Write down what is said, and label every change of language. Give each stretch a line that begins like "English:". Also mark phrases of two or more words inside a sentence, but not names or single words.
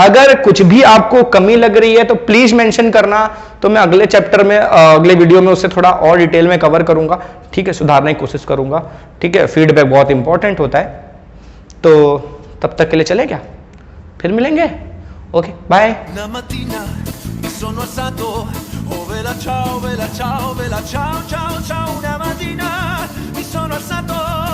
Hindi: अगर कुछ भी आपको कमी लग रही है तो
English: please mention
Hindi: करना, तो मैं अगले चैप्टर में, अगले वीडियो में उससे थोड़ा और डिटेल में कवर करूंगा, ठीक है, सुधारने की कोशिश करूंगा, ठीक है। फीडबैक बहुत इंपॉर्टेंट होता है, तो तब तक के लिए चले क्या, फिर मिलेंगे,
English: okay, bye.
Italian: Sono alzato, oh vela ciao, ciao, ciao, ciao, una mattina mi sono alzato.